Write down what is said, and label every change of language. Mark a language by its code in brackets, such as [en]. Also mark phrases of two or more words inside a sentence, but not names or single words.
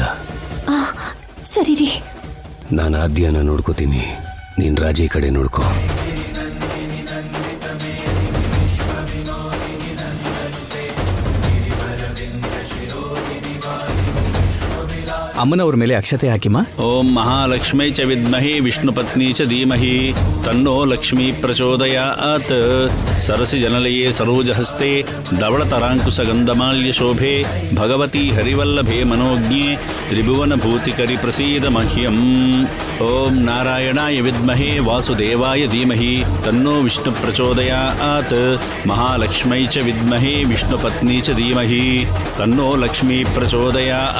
[kn] ಸರಿ ರೀ. ನಾನು ಆದ್ಯನ ನೋಡ್ಕೋತೀನಿ, ನೀನ್ ರಾಜಿ ಕಡೆ ನೋಡ್ಕೋ. ಅಮ್ಮನವ್ರ ಮೇಲೆ ಅಕ್ಷತೆ ಹಾಕಿಮ್ಮ. [sa] ಓಂ ಮಹಾಲಕ್ಷ್ಮೈ ಚ ವಿದ್ಮಹಿ ವಿಷ್ಣು ಪತ್ನಿ ಚ ಧೀಮಹಿ ತನ್ನೋ ಲಕ್ಷ್ಮೀ ಪ್ರಚೋದಯಾತ್. ಸರಸಿ ಜನಲಯೇ ಸರೋಜಹಸ್ತೆ ಧವಳತರಾಂಕುಶ ಗಂಧಮಾಲ್ಯ ಶೋಭೆ ಭಗವತಿ ಹರಿವಲ್ಲಭೆ ಮನೋಜ್ಞೆ ತ್ರಿಭುವನ ಭೂತಿಕರಿ ಪ್ರಸೀದ ಮಹ್ಯಂ. ಓಂ ನಾರಾಯಣಾಯ ವಿದ್ಮಹೆ ವಾಸುದೇವಾಯ ಧೀಮಹಿ ತನ್ನೋ ವಿಷ್ಣು ಪ್ರಚೋದಯಾತ್. ಮಹಾಲಕ್ಷ್ಮೈ ಚ ವಿದ್ಮಹಿ ವಿಷ್ಣು ಪತ್ನಿ ಚ ಧೀಮಹಿ ತನ್ನೋ ಲಕ್ಷ್ಮೀ ಪ್ರಚೋದಯಾತ್.